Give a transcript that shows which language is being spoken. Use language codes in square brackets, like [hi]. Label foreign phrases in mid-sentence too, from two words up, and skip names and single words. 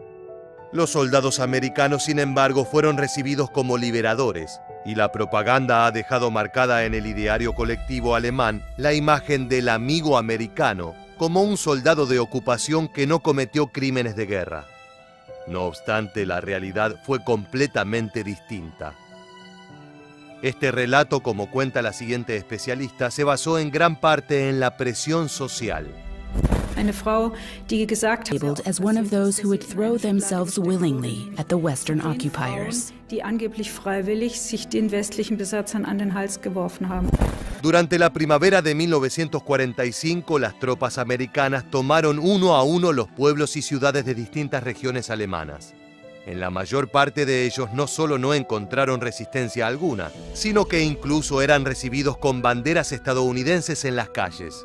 [es] Los soldados americanos, sin embargo, fueron recibidos como liberadores, y la propaganda ha dejado marcada en el ideario colectivo alemán la imagen del amigo americano como un soldado de ocupación que no cometió crímenes de guerra. No obstante, la realidad fue completamente distinta. Este relato, como cuenta la siguiente especialista, se basó en gran parte en la presión social. [de] Eine Frau, die gesagt hat, [en] labeled as one of those who would throw themselves willingly at the Western occupiers. [de] Die angeblich freiwillig sich den westlichen Besatzern an den Hals geworfen haben. [es] Durante la primavera de 1945, las tropas americanas tomaron uno a uno los pueblos y ciudades de distintas regiones alemanas. En la mayor parte de ellos no solo no encontraron resistencia alguna, sino que incluso eran recibidos con banderas estadounidenses en las calles.